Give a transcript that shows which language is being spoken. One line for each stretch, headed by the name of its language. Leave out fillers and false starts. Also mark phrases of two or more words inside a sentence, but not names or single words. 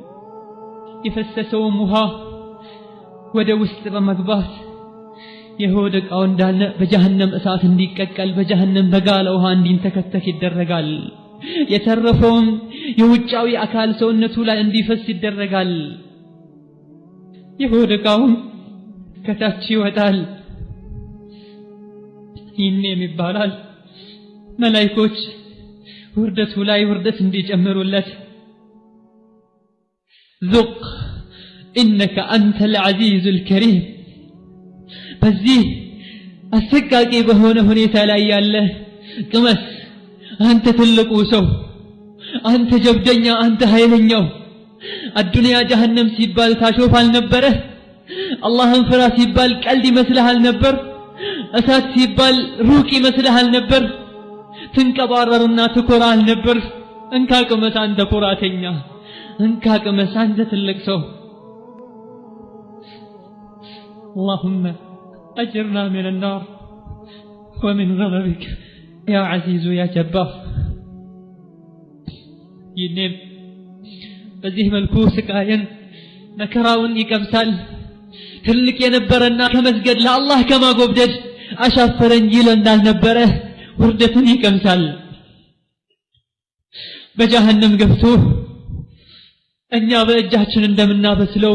Amharic: ይፈሰሰው ውሃ ወደ ውስጥ በመግባት የሆደቃው እንዳለ በجهنم እሳት እንዲቀቀል በجهنم በጋለ ውሃ እንዲንተከተክ ይደረጋል የተረፈውን የውጫዊ አካል ሰውነቱ ላይ እንዲፈስ ይደረጋል የሆደቃው ከታች ይወጣል ይህንም ይባላል መላእክቶች ውርደቱ ላይ ውርደት እንዲጨምሩለት
Arabic: ذق انك انت العزيز الكريم
Amharic: በዚህ አሰቃቂ በሆነ ሁኔታ ላይ ያለ ቅመስ አንተ ትልቁ ሰው አንተ ጀብደኛ አንተ ኃይለኛው
Arabic: الدنيا جهنم
Amharic: ሲባል ታሾፍ አልነበረ አላህን ፍራ ሲባል ቀልድ ይመስልሃል ነበር እሳት ሲባል ሩቅ ይመስልሃል ነበር ትንቀባረርና ትኮራል ነበር እንካ ቅመስ አንተ ኩራተኛ እንካ ቅመስ አንተ ትልቅ ሰው
Arabic: اللهم أجرنا من النار ومن غضبك يا عزيز يا جبار
Amharic: ينم በዚህ መልኩ ስቃየን መከራውን ይቀምሳል ትልቅ የነበረና ከመስገድ ለአላህ ከማጎብደድ አሻፈረኝ ይል እንዳልነበረ ውርደትን ይቀምሳል በጀሃነም ገብቶ እኛ በእጃችን እንደምናበስለው